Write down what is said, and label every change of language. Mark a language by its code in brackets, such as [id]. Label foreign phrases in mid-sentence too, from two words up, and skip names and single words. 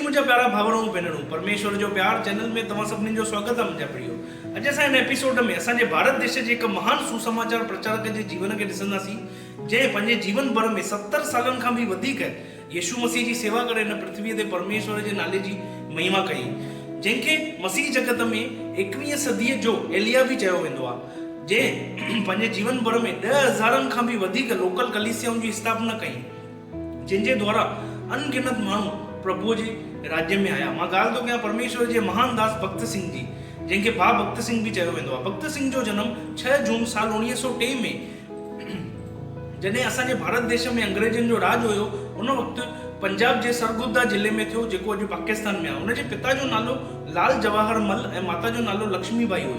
[sd] प्यारा भावरों भेनरूं परमेश्वर जो प्यार चैनल में तव्हां सभिनी जो स्वागत आहे मुंहिंजा प्रियो। अॼु असां हिन एपिसोड में असांजे भारत देश जे हिकु महान सुसमाचार प्रचारक जे जीवन खे ॾिसंदासीं जंहिं पंहिंजे जीवन भर में 70 सालनि खां बि वधीक यीशु मसीह जी सेवा करे हिन पृथ्वीअ ते परमेश्वर जे नाले जी महिमा कई, जंहिंखे मसीह जगत में 21वीं सदीअ जो एलिया बि चयो वेंदो आहे, जंहिं पंहिंजे जीवन भर में 10,000 खां बि वधीक लोकल कलीसियाउनि जी स्थापना कई, जंहिंजे द्वारा अनगिनत माण्हू प्रभु जे राज्य में आया। मां ॻाल्हि थो कयां परमेश्वर जे महान दास भक्त सिंह जी, जंहिंखे भा भक्त सिंह बि चयो वेंदो आहे। भक्त सिंह जो जनम 6 जून साल 1903 में जॾहिं असांजे भारत देश में अंग्रेजनि जो राज हुयो उन वक़्तु पंजाब जे सरगुजा जिले में थियो, जेको अॼु पाकिस्तान में आहे। हुनजे पिता जो नालो लाल जवाहर मल ऐं माता जो नालो लक्ष्मीबाई हुयो।